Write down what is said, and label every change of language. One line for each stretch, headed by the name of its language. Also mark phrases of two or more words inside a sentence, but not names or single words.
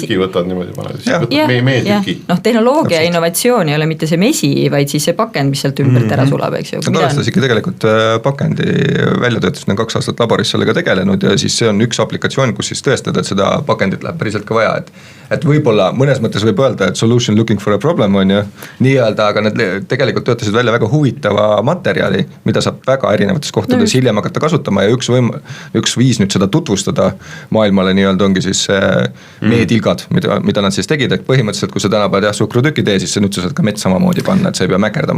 Estonian: Suhkrutüki võtad niimoodi paned. Noh, tehnoloogia ja innovatsioon ei ole mitte see mesi, vaid siis see pakend, mis sealt ümbert ära sulab, eks ju. Nad alustas ikka tegelikult pakendi väljatöötusena 2 aastat laboris sellega tegelenud ja siis see on üks aplikatsioon, kus siis tõestada, et seda pakendit läheb päriselt ka vaja, et võib-olla mõnes mõttes võib öelda, et
English: solution looking for a problem
Estonian: on ju nii-öelda, aga need tegelikult töötasid välja väga huvitava materjali, mida saab väga erinevates kohtades hiljem hakata kasutama ja üks viis nüüd seda tutvustada maailmale nii-öelda ongi siis meetilgad, mida nad siis tegid, et põhimõtteliselt kui sa täna paned suhkrutüki tee, siis nüüd sa saad ka mett samamoodi panna, et sa ei pea mäkerdama.